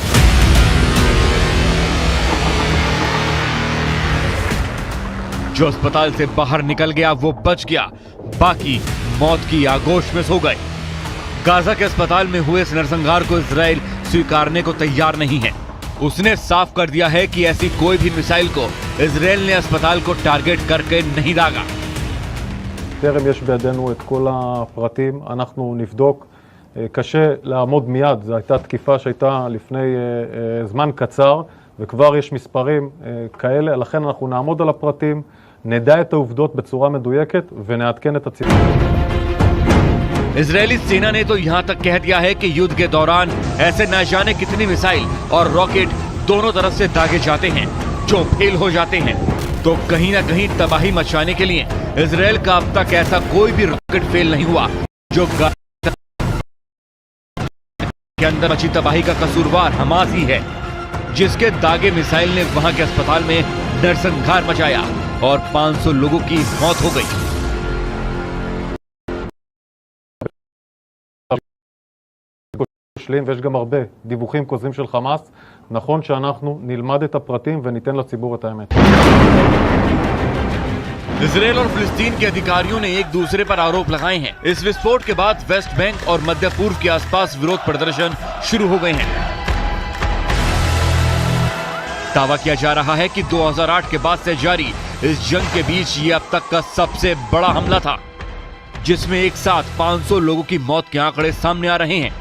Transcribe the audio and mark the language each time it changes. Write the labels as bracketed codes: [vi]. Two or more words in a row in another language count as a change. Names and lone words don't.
[hi] जो अस्पताल से बाहर निकल गया वो बच गया, बाकी मौत की आगोश में सो गए। गाजा के अस्पताल में हुए इस नरसंहार को इजराइल स्वीकारने को तैयार नहीं है। उसने साफ कर दिया है कि ऐसी कोई भी मिसाइल को इजराइल ने अस्पताल को टारगेट करके नहीं दागा। [he] טרם יש בידינו את כל הפרטים, אנחנו נבדוק. קשה לעמוד מיד, זו הייתה תקיפה שהייתה לפני זמן קצר, וכבר יש מספרים כאלה, לכן אנחנו נעמוד על הפרטים, נדע את העובדות בצורה מדויקת ונעדכן את הציבור. [hi] इजरायली सेना ने तो यहां तक कह दिया है कि युद्ध के दौरान ऐसे न जाने कितनी मिसाइल और रॉकेट दोनों तरफ से दागे जाते हैं जो फेल हो जाते हैं। तो कहीं ना कहीं तबाही मचाने के लिए इजराइल का अब तक ऐसा कोई भी रॉकेट फेल नहीं हुआ। जो के अंदर मची तबाही का कसूरवार हमास ही है, जिसके दागे मिसाइल ने वहां के अस्पताल में नरसंहार मचाया और 500 लोगों की मौत हो गई। [he] ויש גם הרבה דיווחים כוזבים של חמאס. נכון שאנחנו נלמד את הפרטים וניתן לציבור את האמת. [hi] इजराइल और फिलिस्तीन के अधिकारियों ने एक दूसरे पर आरोप लगाए हैं। इस विस्फोट के बाद वेस्ट बैंक और मध्य पूर्व के आसपास विरोध प्रदर्शन शुरू हो गए हैं। दावा किया जा रहा है कि 2008 के बाद से जारी इस जंग के बीच ये अब तक का सबसे बड़ा हमला था, जिसमें एक साथ 500 लोगों की मौत के आंकड़े सामने आ रहे हैं।